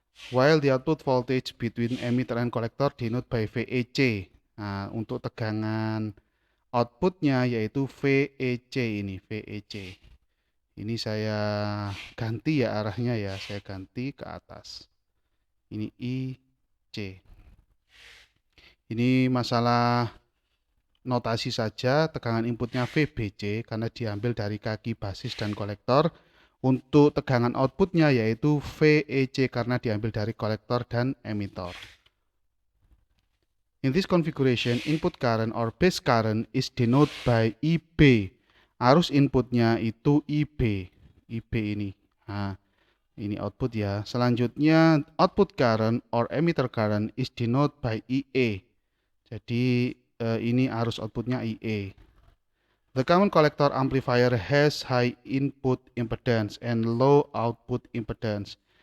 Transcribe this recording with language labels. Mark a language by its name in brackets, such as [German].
[English] While the output voltage between emitter and collector denoted by VEC. [Indonesian] Nah, untuk tegangan outputnya yaitu VEC ini, VEC. Ini saya ganti ya arahnya ya, saya ganti ke atas. Ini IC. Ini masalah notasi saja, tegangan inputnya VBC karena diambil dari kaki basis dan kolektor. Untuk tegangan outputnya yaitu VEC karena diambil dari kolektor dan emitter. [English] In this configuration, input current or base current is denoted by IB. [Indonesian] Arus inputnya itu IB. IB ini. Nah, ini output ya. Selanjutnya, [English] output current or emitter current is denoted by IE. [Indonesian] Jadi ini arus outputnya IE. [English] The common collector amplifier has high input impedance and low output impedance.